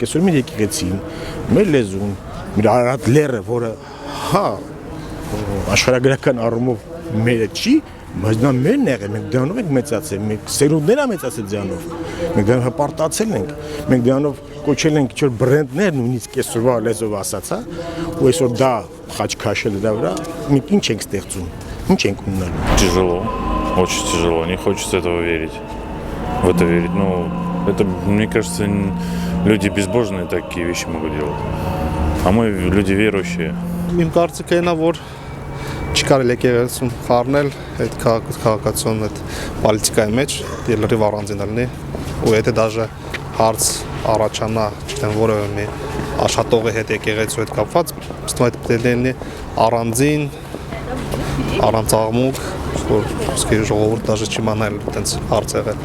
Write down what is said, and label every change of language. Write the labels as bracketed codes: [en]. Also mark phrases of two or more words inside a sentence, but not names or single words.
[hy] այսօր մեր եկեղեցին, մեր լեզուն, մեր արարած լեռը, որը հա աշխարհագրական առումով մերը չի, բայց նա մերն է եղել, մենք դրանով ենք մեծացել, մենք սերունդներ ա մեծացել դրանով, մենք դրանով հպարտացել ենք, մենք դրանով կոչել ենք ինչ-որ բրենդներ, նույնիսկ այսօրվա լեզվով ասած, հա, ու այսօր դա խաչ քաշել դրա վրա, մենք ինչ ենք ստեղծում, ինչ ենք ունենալու։ [ru] Тяжело, очень тяжело, не хочется этого верить, в это верить. Ну, это, мне кажется, люди безбожные такие вещи могут делать, а мы люди верующие. [hy] Իմ կարծիքն է, որ չկարելի եկեղեցուն խառնել այդ քաղաքացիական այդ պոլիտիկայի մեջ, դիլերի առանձին լինի, ու եթե դաժե հարց առաջանա, չգիտեմ, որևէ մի աշխատողի հետ եկեղեցու հետ կապված, ըստ այդ պետք է լինի առանձին, առանց աղմուկ, որ իսկի ժողովուրդ դաժե չիմանալ այդպես հարց եղել։